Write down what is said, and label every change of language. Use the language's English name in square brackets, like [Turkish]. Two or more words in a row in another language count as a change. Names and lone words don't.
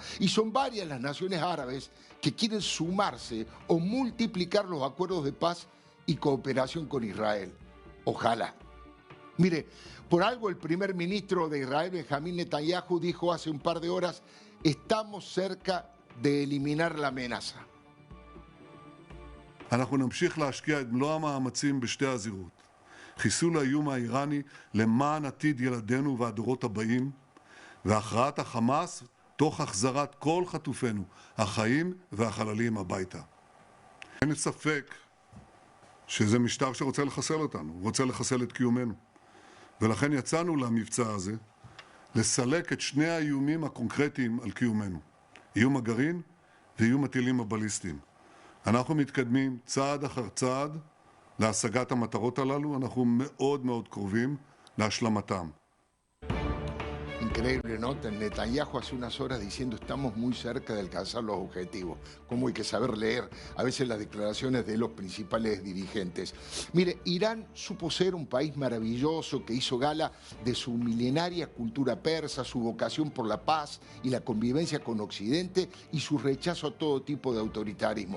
[Spanish] Y son varias las naciones árabes que quieren sumarse o multiplicar los acuerdos de paz y cooperación con Israel. Ojalá. Mire, por algo el primer ministro de Israel, Benjamín Netanyahu, dijo hace un par de horas: estamos cerca de eliminar la amenaza. [Hebrew] אנחנו נמשיך להשקיע את מלוא המאמצים בשתי הזירות. חיסול האיום האיראני למען עתיד ילדינו והדורות הבאים, והכרעת החמאס תוך החזרת כל חטופינו, החיים והחללים הביתה. אין ספק שזה משטר שרוצה לחסל אותנו, רוצה לחסל את קיומנו. ולכן יצאנו למבצע הזה לסלק את שני האיומים הקונקרטיים על קיומנו. איום הגרעין ואיום הטילים הבליסטיים. אנחנו מתקדמים צעד אחר צעד להשגת המטרות הללו, אנחנו מאוד מאוד קרובים להשלמתם. [Spanish] Increíble, ¿no? Netanyahu hace unas horas diciendo estamos muy cerca de alcanzar los objetivos. Cómo hay que saber leer a veces las declaraciones de los principales dirigentes. Mire, Irán supo ser un país maravilloso que hizo gala de su milenaria cultura persa, su vocación por la paz y la convivencia con Occidente y su rechazo a todo tipo de autoritarismo.